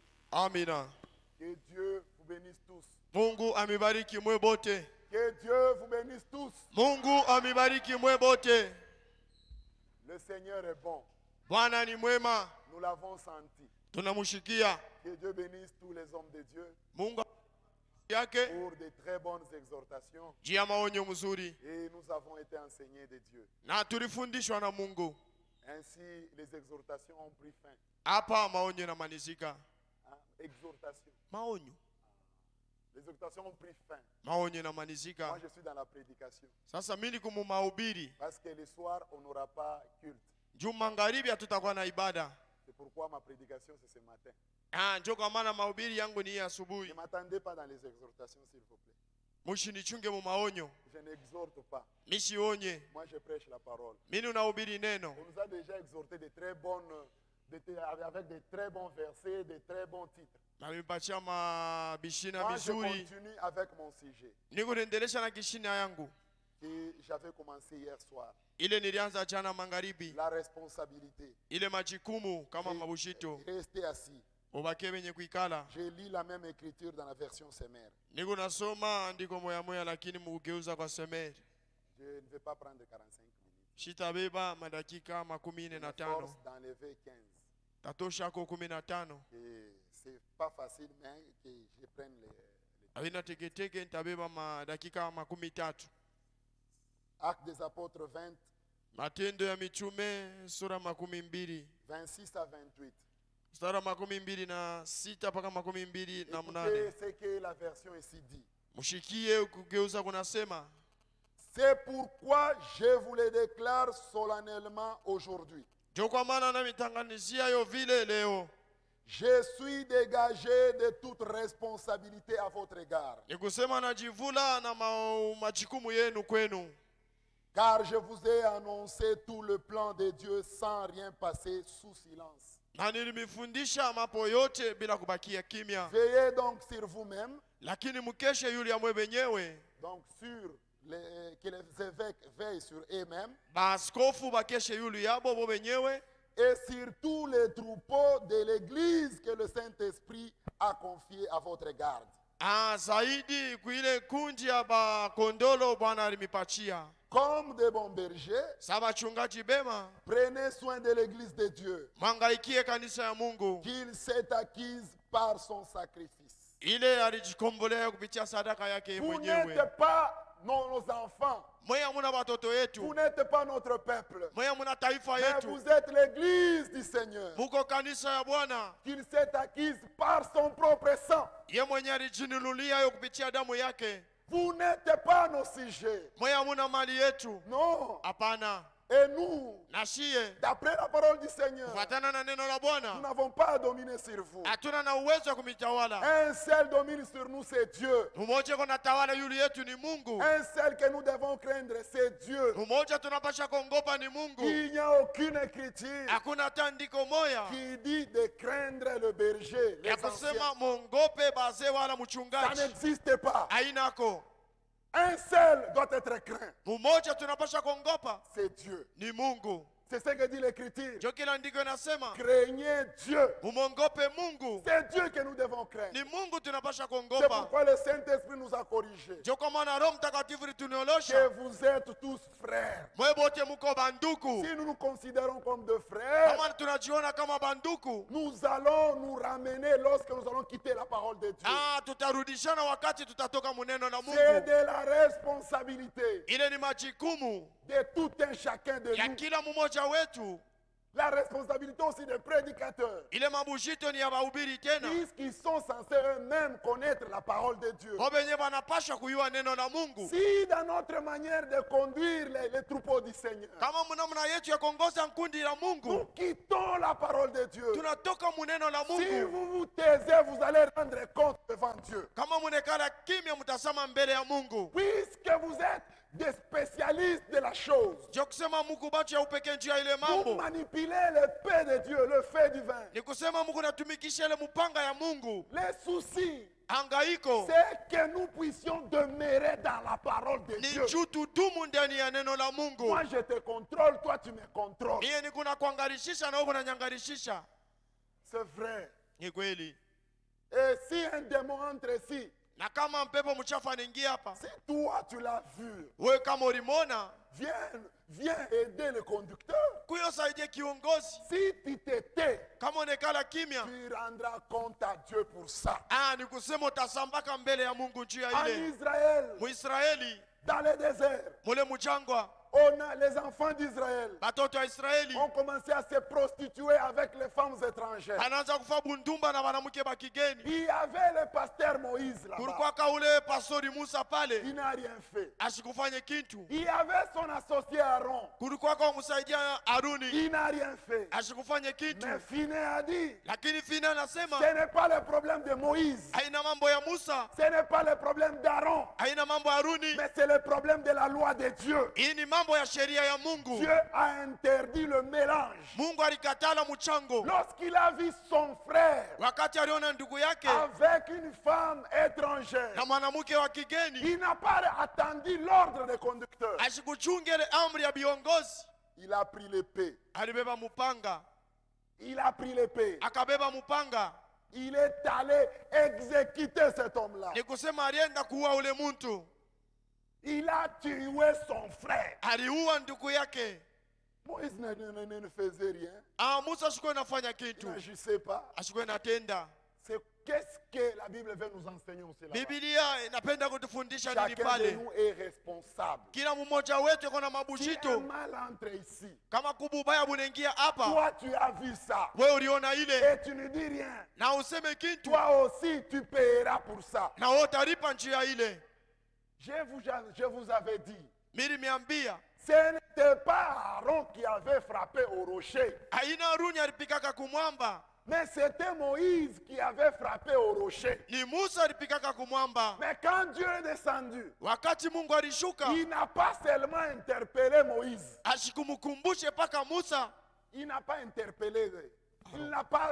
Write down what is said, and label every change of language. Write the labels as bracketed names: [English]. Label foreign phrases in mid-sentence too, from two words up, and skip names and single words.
[Swahili] Amina. [French] Que Dieu vous bénisse tous. [Swahili] Mungu amibariki mwe bote. [French] Que Dieu vous bénisse tous. [Swahili] Mungu amibariki mwe bote. [French] Le Seigneur est bon. [Swahili] Bwana ni mwema. [French] Nous l'avons senti. [Swahili] Tunamushikia. [French] Que Dieu bénisse tous les hommes de Dieu [Swahili] Mungu yake [French] pour de très bonnes exhortations. [Swahili] jia maonyo mzuri. [French] Et nous avons été enseignés de Dieu. [Swahili] Na tulifundishwa na Mungu. [French] Ainsi, les exhortations ont pris fin. [Swahili] Hapa maonyo na manizika. [French] Hein? Exhortation. [Swahili] Maonyo. [French] Les exhortations ont pris fin. [Swahili] Maonyo na [French] Moi, [Swahili] manizika. [French] je suis dans la prédication. [Swahili] Sasa mimi niko mu mahubiri. [French] Parce que le soir, on n'aura pas culte. [Swahili] Juma magharibi hatutakuwa na ibada. [French] C'est pourquoi ma prédication, c'est ce matin. [Swahili] Ndio kwa maana mahubiri yangu ni asubuhi. [French] Ne m'attendez pas dans les exhortations, s'il vous plaît. [Swahili] Mushinichunge mu maonyo. [French] Je n'exhorte pas. [Swahili] Misionye. [French] Moi, je prêche la parole. [Swahili] Mimi unahubiri neno. [French] On nous a déjà exhorté avec de très bons versets, de très bons titres. [Swahili] Na mipatia mabishina [French] Moi, je [Swahili] mizuri. [French] continue avec mon sujet [Swahili] Niko niendelesha na kishina yangu. [French] que j'avais commencé hier soir. [Swahili] Ile nilianza jana magharibi. [French] La responsabilité. [Swahili] Ile majukumu kama mabushito. [French] Restez assis. [Swahili] Ubake wenye kuikala. [French] Je lis la même écriture dans la version Semer. [Swahili] Niko nasoma andiko moya moya lakini mugeuza kwa Semer. [French] Je ne vais pas prendre 45 minutes. [Swahili] Shitabeba madakika makumi ine na tano. [French] Force d'enlever 15. [Swahili] Tatosha ko 15. [French] Et c'est pas facile, mais que je prenne les [Swahili] Alina teketeke nitabeba madakika makumi tatu. [French] Actes des apôtres 20, [Swahili] Matendo ya mitume sura makumi mbili. [French] 26 à 28. [Swahili] Sura makumi mbili na sita paka makumi mbili na [French] Écoutez [Swahili] mnane. [French] ce que la version ici dit. [Swahili] Mushikie kugeuza kunasema. [French] C'est pourquoi je vous le déclare solennellement aujourd'hui. [Swahili] Jo kwa maana na mitanganizia yo vile leo. [French] Je suis dégagé de toute responsabilité à votre égard. [Swahili] Ni kusema najivula na majukumu yenu kwenu. [French] Car je vous ai annoncé tout le plan de Dieu sans rien passer sous silence. [Swahili] Na nilimifundisha mapo yote bila kubakia kimya. [French] Veillez donc sur vous-même, [Swahili] Lakini mkeshe yule ya mwe benyewe. [French] donc que les évêques veillent sur eux-mêmes, [Swahili] Baaskofu bakeshe yule yabo bo benyewe. [French] et sur tous les troupeaux de l'Église que le Saint-Esprit a confié à votre garde. [Swahili] Zaidi kuile kundi ya bakondolo Bwana alimipachia. [French] Comme des bons bergers, [Swahili] Saba chungaji bema. [French] prenez soin de l'Église de Dieu, [Swahili] Mangaikie kanisa ya Mungu. [French] qu'il s'est acquise par son sacrifice. [Swahili] Ile alijikombolea kupitia sadaka yake [French] Vous [Swahili] mwenyewe. [French] n'êtes pas nos enfants, [Swahili] Mweya muna watoto [French] vous [Swahili] yetu. [French] n'êtes pas notre peuple, [Swahili] Mweya muna taifa [French] mais [Swahili] yetu. [French] vous êtes l'Église du Seigneur, [Swahili] Muko kanisa ya Bwana. [French] qu'il s'est acquise par son propre sang. [Swahili] Ye mwenye alijinilulia yo kupitia damu yake. [French] Vous n'êtes pas nos sujets, [Swahili] Mweya muna mali yetu. [French] non. [Swahili] Hapana. [French] Et nous, [Swahili] Na shie [French] d'après la parole du Seigneur, [Swahili] kufuatana na neno la [French] nous [Swahili] Bwana [French] n'avons pas à dominer sur vous. [Swahili] hatuna na uwezo wa kumitawala. [French] Un seul domine sur nous, c'est Dieu. [Swahili] Mmoja kuna tawala yule yetu ni Mungu. [French] Un seul que nous devons craindre, c'est Dieu. [Swahili] Mmoja tunapasha kuogopa ni Mungu. [French] Il n'y a aucune écriture [Swahili] Hakuna tandiko moya [French] qui dit de craindre le berger, les [Swahili] ya [French] anciens. [Swahili] kusema mongope bazee wala [French] Ça [Swahili] mchungaji. [French] n'existe pas. [Swahili] Hainako. [French] Un seul doit être craint, [Swahili] Mmoja tunapasha kuogopa [French] c'est Dieu. [Swahili] ni Mungu. [French] C'est ce que dit l'écriture. [Swahili] Jo kila ndiko inasema [French] Craignez Dieu. [Swahili] mumongope Mungu. [French] C'est Dieu que nous devons craindre. [Swahili] Ni Mungu tunapasha [French] C'est [Swahili] kuogopa. [French] pourquoi le Saint-Esprit nous a corrigés. [Swahili] Jo kwa maana Roho Mtakatifu [French] Que [Swahili] lituniolosha. [French] vous êtes tous frères. [Swahili] Mwe bote muko banduku. [French] Si nous nous considérons comme de frères, [Swahili] Kama tunajiona kama banduku. [French] nous allons nous ramener lorsque nous allons quitter la parole de Dieu. [Swahili] Tutarudishana wakati tutatoka muneno na [French] C'est [Swahili] Mungu. [French] de la responsabilité [Swahili] Ile ni majukumu [French] de tout un chacun de [Swahili] ya [French] nous. [Swahili] kila mmoja wetu. [French] La responsabilité aussi des prédicateurs, [Swahili] Ile mabushito ni ya bahubiri tena. [French] puisqu'ils sont censés eux-mêmes connaître la parole de Dieu. [Swahili] Kwa benye banapasha kuyua neno la Mungu. [French] Si dans notre manière de conduire les troupeaux du Seigneur, [Swahili] Kama mnamna yetu ya kuongoza nkundi la [French] nous [Swahili] Mungu, [French] quittons la parole de Dieu. [Swahili] tunatoka muneno la [French] Si [Swahili] Mungu. [French] vous vous taisez, vous allez rendre compte devant Dieu. [Swahili] Kama munekala kimya mtasema mbele ya Mungu. [French] Puisque vous êtes des spécialistes de la chose, [Swahili] Jo kusema Mungu bacho ya upeke njia ile [French] vous [Swahili] mambo. [French] manipulez le paix de Dieu, le fait divin. [Swahili] Ni kusema Mungu natumikisha ile mupanga ya Mungu. [French] Les soucis, [Swahili] Hangaiko [French] c'est que nous puissions demeurer dans la parole de [Swahili] ni [French] Dieu. [Swahili] juu tudumu ndani ya neno la Mungu. [French] Moi, je te contrôle, toi, tu me contrôles. [Swahili] Mie ni kuna kuangarishisha na wewe unanyangarishisha. [French] C'est vrai. [Swahili] Ni kweli. [French] Et si un démon entre ici, [Swahili] Na kama mpepo mchafu anaingia hapa, [French] si toi tu l'as vu, [Swahili] wewe kama ulimwona, [French] viens aider le conducteur. [Swahili] kuyo saidie kiongozi. [French] Si tu t'étais, [Swahili] Kama onekala kimya, [French] tu rendras compte à Dieu pour ça. [Swahili] ni kusema utasambaka mbele ya Mungu juu ya [French] En [Swahili] ile. [French] Israël, [Swahili] Muisraeli [French] dans le désert, [Swahili] mule mjangwa, [French] les enfants d'Israël [Swahili] batoto wa Israeli [French] ont commencé à se prostituer avec les femmes étrangères. [Swahili] anaanza kufa bundumba na wanamke ba kigeni. [French] Il y avait le pasteur Moïse là-bas. [Swahili] Kulikuwa kaule pastori Musa pale, [French] Il n'a rien fait. [Swahili] asikufanye kitu. [French] Il y avait son associé Aaron. [Swahili] Kulikuwa kwa kumsaidia Haruni, [French] Il n'a rien fait. [Swahili] asikufanye kitu. [French] Mais Finé a dit, [Swahili] Lakini Fina anasema [French] ce n'est pas le problème de Moïse. [Swahili] haina mambo ya Musa, [French] Ce n'est pas le problème d'Aaron. [Swahili] haina mambo ya Haruni, [French] Mais c'est le problème de la loi de Dieu. [Swahili] hii ni mambo ya sheria ya Mungu. [French] Dieu a interdit le mélange. [Swahili] Mungu alikatala mchango. [French] Lorsqu'il a vu son frère [Swahili] Wakati aliona ndugu yake [French] avec une femme étrangère, [Swahili] na mwanamke wa kigeni, [French] il n'a pas attendu l'ordre des conducteurs. [Swahili] asikuchunge ile amri ya viongozi, [French] Il a pris l'épée. [Swahili] alibeba mupanga, [French] Il a pris l'épée. [Swahili] akabeba mupanga. [French] Il est allé exécuter cet homme-là. [Swahili] Ni kusema alienda kuua ule mtu, [French] Il a tué son frère. [Swahili] aliua ndugu yake. [French] Moïse ne faisait rien. [Swahili] Musa asikuwe nafanya [French] Il [Swahili] kitu, [French] n'agissait pas. [Swahili] asikuwe natenda. [French] C'est qu'est-ce que la Bible veut nous enseigner aussi là-bas. [Swahili] Biblia inapenda kutufundisha nini [French] Chacun de [Swahili] pale? [French] nous est responsable. [Swahili] Kila mmoja wetu yuko na [French] Si un [Swahili] mabushito. [French] mal entre ici, [Swahili] Kama kububaya bunaingia hapa, [French] toi tu as vu ça [Swahili] wewe uliona ile [French] et tu ne dis rien. [Swahili] na useme kitu, [French] Toi aussi tu paieras pour ça. [Swahili] na wewe utalipa njia ile. [French] Je vous avais dit, [Swahili] Mimi nimeambia [French] ce n'était pas Aaron qui avait frappé au rocher, [Swahili] haina Haruni alipikaka kumwamba, [French] mais c'était Moïse qui avait frappé au rocher. [Swahili] ni Musa alipikaka kumwamba. [French] Mais quand Dieu est descendu, [Swahili] Wakati Mungu alishuka, [French] il n'a pas seulement interpellé Moïse, [Swahili] asikumkumbushe paka Musa, [French] il n'a pas interpellé. Il n'a pas.